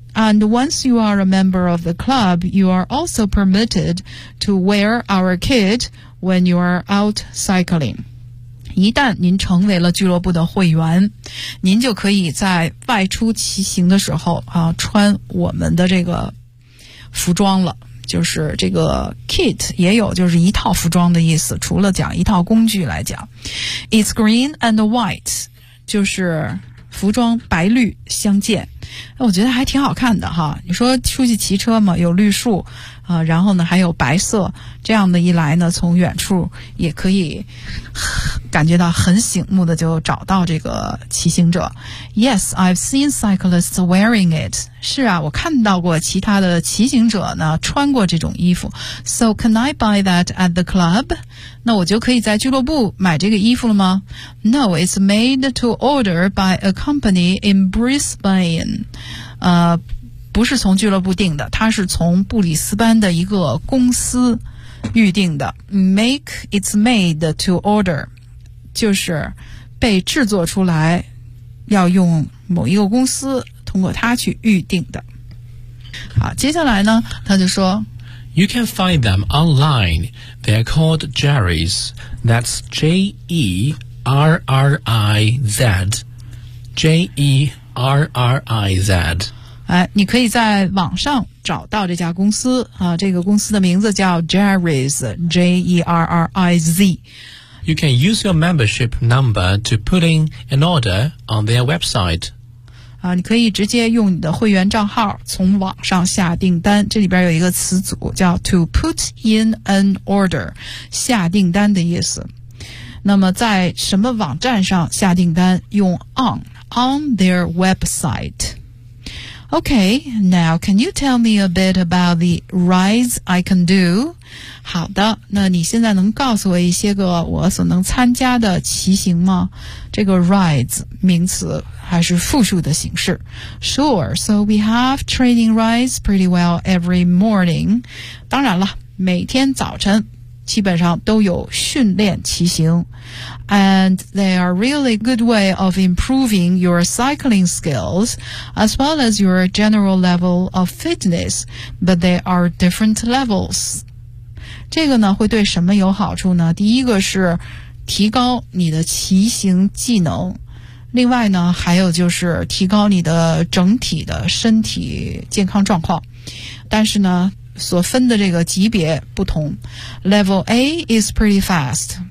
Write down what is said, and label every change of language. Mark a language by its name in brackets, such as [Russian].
[English] And once you are a member of the club, you are also permitted to wear our kit when you are out cycling. [Chinese] 一旦您成为了俱乐部的会员，您就可以在外出骑行的时候啊，穿我们的这个服装了。就是这个 kit 也有就是一套服装的意思，除了讲一套工具来讲。 [English] It's green and white, [Chinese] 就是服装白绿相间，我觉得还挺好看的哈。你说出去骑车嘛，有绿树啊，然后呢还有白色，这样的一来呢，从远处也可以感觉到很醒目的就找到这个骑行者。 [English] Yes, I've seen cyclists wearing it. [Chinese] 是啊，我看到过其他的骑行者呢穿过这种衣服。 [English] So can I buy that at the club? [Chinese] 那我就可以在俱乐部买这个衣服了吗？ [English] No, it's made to order by a company in Brisbane. [Chinese] 不是从俱乐部订的，它是从布里斯班的一个公司预定的。 [English] Make, it's made to order. [Chinese] 就是被制作出来要用某一个公司通过它去预定的。好，接下来呢他就说 [English] You can find them online. They're called Jerry's. That's J-E-R-R-I-Z J-E-R-R-I-Z、 [Chinese] 你可以在网上找到这家公司、这个公司的名字叫 Jerry's J-E-R-R-I-Z。 [English] You can use your membership number to put in an order on their website. [Chinese] 你可以直接用你的会员账号从网上下订单。这里边有一个词组叫 [English] to put in an order, [Chinese] 下订单的意思。那么在什么网站上下订单用 [English] on their website. Okay, now can you tell me a bit about the rides I can do? [Chinese] 好的，那你现在能告诉我一些个我所能参加的骑行吗？这个 rides 名词还是复数的形式。 [English] Sure, so we have training rides pretty well every morning. [Chinese] 当然了，每天早晨基本上都有训练骑行。 [English] And they are really good way of improving your cycling skills as well as your general level of fitness. But they are different levels. [Chinese] 这个呢会对什么有好处呢？第一个是提高你的骑行技能，另外呢还有就是提高你的整体的身体健康状况。但是呢所分的这个级别不同。 [English] Level A is pretty fast.